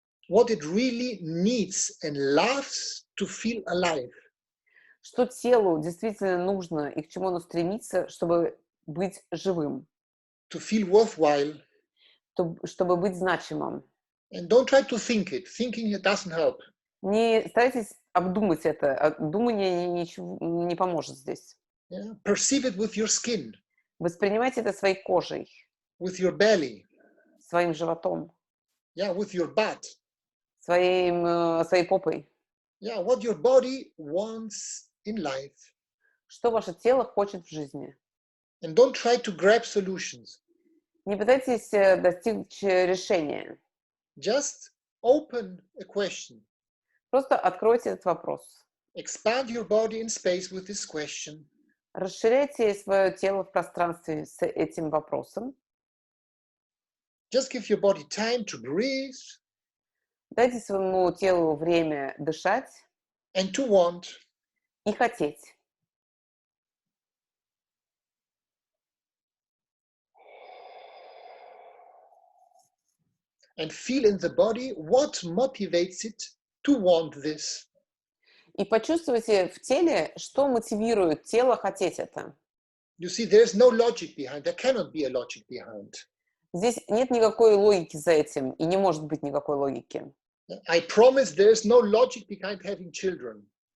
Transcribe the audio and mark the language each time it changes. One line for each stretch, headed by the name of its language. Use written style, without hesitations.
English: what it really needs and loves to feel alive.
Russian: что телу действительно нужно и к чему оно стремится, чтобы быть живым.
English: to feel worthwhile.
Russian: чтобы быть значимым.
English: And don't try to think it. Thinking it doesn't help.
Russian: Не старайтесь обдумать это. Думание ничего не поможет здесь.
English: Yeah? Perceive it with your skin,
Russian: Воспринимайте это своей кожей,
English: with your belly,
Russian: своим животом,
English: yeah, with your butt.
Russian: своей попой.
English: Yeah, what your body wants in life.
Russian: Что ваше тело хочет в жизни.
English: And don't try to grab solutions.
Russian: Не пытайтесь достичь решения.
English: Just open a question.
Russian: Просто откройте этот вопрос.
English: Expand your body in space with this question.
Russian: Расширяйте свое тело в пространстве с этим вопросом.
English: Just give your body time to breathe.
Russian: Дайте своему телу время дышать
English: And to want.
Russian: и хотеть.
English: And feel in the body what motivates it to want this.
Russian: И почувствуйте в теле, что мотивирует тело хотеть это.
English: You see, there's no logic behind. There cannot be a logic behind.
Russian: Здесь нет никакой логики за этим, и не может быть никакой логики.
English: I promise there's no logic behind having children.